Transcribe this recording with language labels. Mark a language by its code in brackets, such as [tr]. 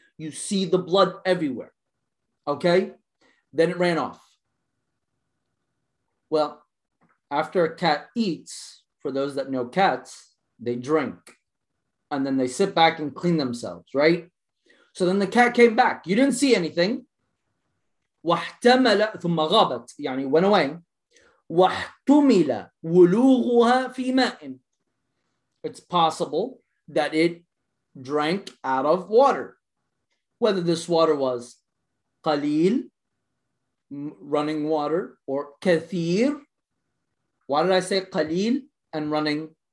[en] You see the blood everywhere. Okay? Then it ran off. Well, after a cat eats, for those that know cats, they drink. And then they sit back and clean themselves, right? So then the cat came back. You didn't see anything. [ar] وَاحْتَمَلَ ثُمَّ غَابَتْ, يعني [en] went away. [ar] وَاحْتُمِلَ وُلُوغُهَا فِي مَاءٍ. [en] It's possible that it drank out of water. Whether this water was قَلِيل, running water, or كَثِير. Why did I say قَلِيل and running?